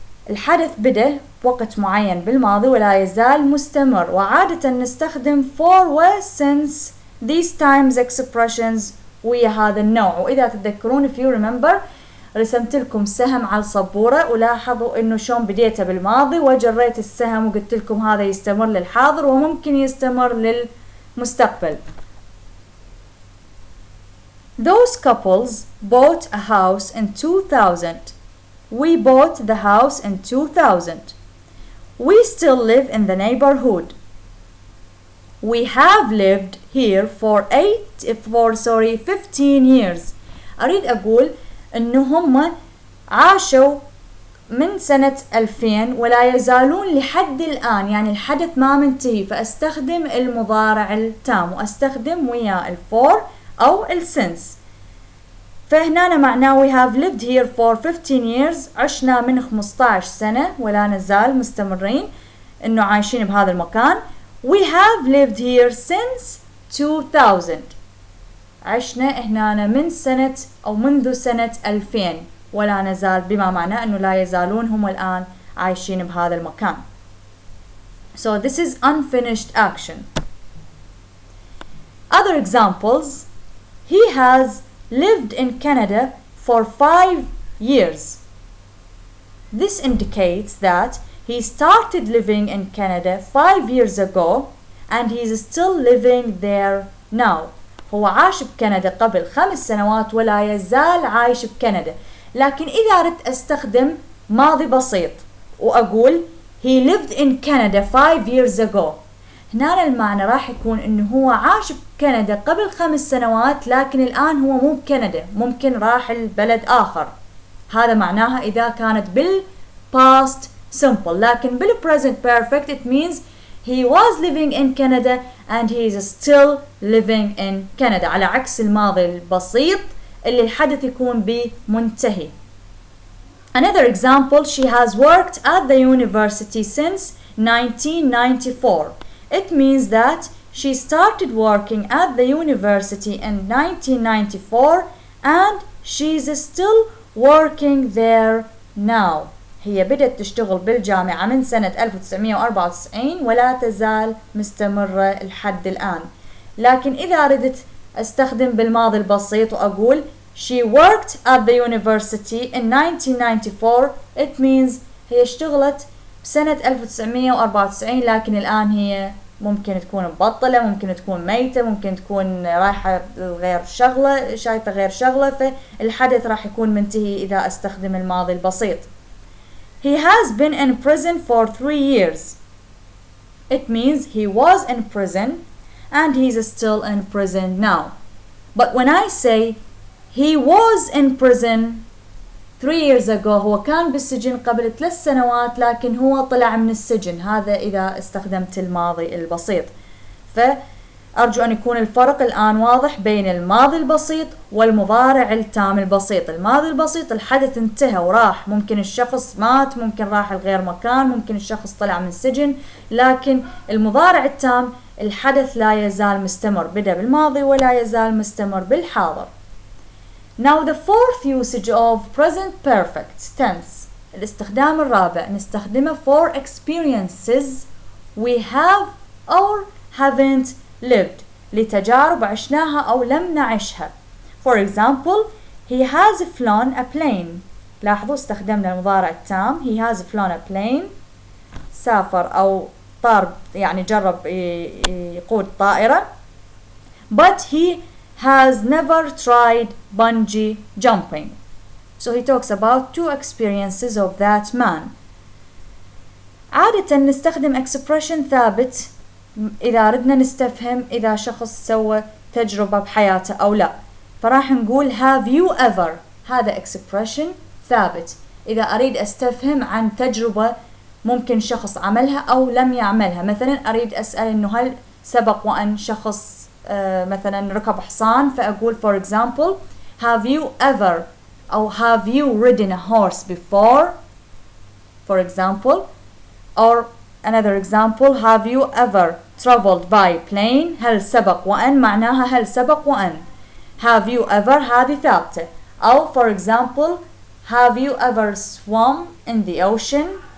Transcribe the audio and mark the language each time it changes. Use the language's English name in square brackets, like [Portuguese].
[Arabic] الحدث بدأ بوقت معين بالماضي ولا يزال مستمر، وعادة نستخدم for و since [English] these times expressions [Arabic] ويا هذا النوع. وإذا تتذكرون [English] if you remember [Arabic] رسمت لكم سهم على السبورة ولاحظوا إنه شلون بديته بالماضي وجريت السهم وقلت لكم هذا يستمر للحاضر وممكن يستمر للمستقبل. [English] Those couples bought a house in 2000. We bought the house in 2000. We still live in the neighborhood. We have lived here for 15 years. [Arabic] أريد أقول إنه هم عاشوا من سنة 2000 ولا يزالون لحد الآن، يعني الحدث ما منتهي، فأستخدم المضارع التام وأستخدم وياه الفور أو السنس. فهنا معناه [English] we have lived here for 15 years، [Arabic] عشنا من 15 سنة ولا نزال مستمرين إنه عايشين بهذا المكان. [English] We have lived here since 2000. [Arabic] عشنا هنا من سنة أو منذ سنة 2000 ولا نزال، بما معناه أنه لا يزالون هم الآن عايشين بهذا المكان. [English] So this is unfinished action. Other examples: he has lived in Canada for 5 years. This indicates that he started living in Canada 5 years ago and he is still living there now. [Arabic] هو عاش بكندا قبل 5 سنوات ولا يزال عايش بكندا. لكن إذا أردت أستخدم ماضي بسيط وأقول [English] he lived in Canada 5 years ago، [Arabic] هنا المعنى راح يكون إنه هو عاش بكندا قبل 5 سنوات لكن الآن هو مو بكندا، ممكن راح البلد آخر. هذا معناها إذا كانت بال past simple. لكن بال [English] present perfect it means he was living in Canada and he is still living in Canada، [Arabic] على عكس الماضي البسيط اللي الحدث يكون به منتهي. [English] Another example: she has worked at the university since 1994. It means that she started working at the university in 1994 and she is still working there now. [Arabic] هي بدأت تشتغل بالجامعة من سنة 1994 ولا تزال مستمرة لحد الآن. لكن إذا أردت أستخدم بالماضي البسيط وأقول [English] she worked at the university in 1994 it means [Arabic] هي اشتغلت بسنة 1994 لكن الآن هي ممكن تكون مبطلة، ممكن تكون ميتة، ممكن تكون رايحة غير شغلة، شايفة غير شغلة، فالحدث راح يكون منتهي إذا استخدم الماضي البسيط. [English] He has been in prison for 3 years. It means he was in prison and he's still in prison now. But when I say he was in prison 3 years ago, [Arabic] هو كان بالسجن قبل 3 سنوات لكن هو طلع من السجن، هذا إذا استخدمت الماضي البسيط. فأرجو أن يكون الفرق الآن واضح بين الماضي البسيط والمضارع التام البسيط. الماضي البسيط الحدث انتهى وراح، ممكن الشخص مات، ممكن راح لغير مكان، ممكن الشخص طلع من السجن، لكن المضارع التام الحدث لا يزال مستمر، بدأ بالماضي ولا يزال مستمر بالحاضر. [English] Now the fourth usage of present perfect tense. [Arabic] الاستخدام الرابع نستخدمه [English] for experiences we have or haven't lived. [Arabic] لتجارب عشناها أو لم نعيشها. [English] For example, he has flown a plane. [Arabic] لاحظوا استخدمنا المضارع التام. [English] He has flown a plane. [Arabic] سافر أو طار، يعني جرب يقود طائرة. [English] But he has never tried bungee jumping. So he talks about 2 experiences of that man. [Arabic] عادة نستخدم expression ثابت إذا ردنا نستفهم إذا شخص سوى تجربة بحياته أو لا، فراح نقول [English] have you ever. [Arabic] هذا expression ثابت إذا أريد أستفهم عن تجربة ممكن شخص عملها أو لم يعملها. مثلا أريد أسأل إنه هل سبق وأن شخص مثلا ركب حصان، فأقول [English] for example have you ever أو have you ridden a horse before, for example. Or another example, have you ever traveled by plane. [Arabic] هل سبق وأن معناها هل سبق وأن. [English] have you ever [Arabic] هذه ثابتة. أو [English] for example have you ever swum in the ocean.